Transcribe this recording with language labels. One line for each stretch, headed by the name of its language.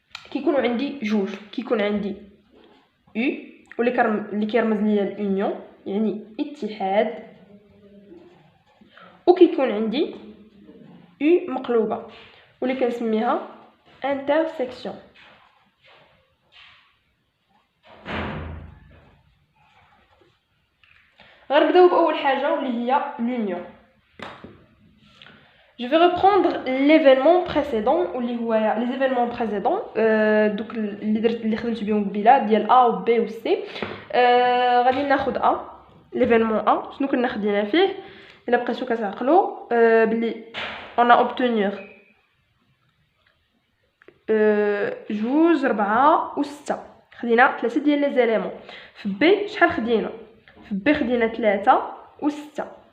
Arabic: كيكونوا عندي جوج، كيكون عندي او واللي كيرمز ليا اليونيون يعني اتحاد، وكيكون عندي او مقلوبه واللي كنسميها انترسيكسيون. غنبداو باول حاجه واللي هي l'union.
French: Je vais reprendre l'événement précédent
Arabic: واللي هو les événements précédents دوك اللي خدمت بهم قبيله ديال A و B و C. غادي ناخذ A l'événement A. شنو كنا خدينا فيه؟ الا بقيتو كتعقلوا بلي
French: on a obtenir 2 4
Arabic: و 6 خدينا 3 ديال لي زيليمون. في B شحال خدينا؟ في B خدينا 3 و 6.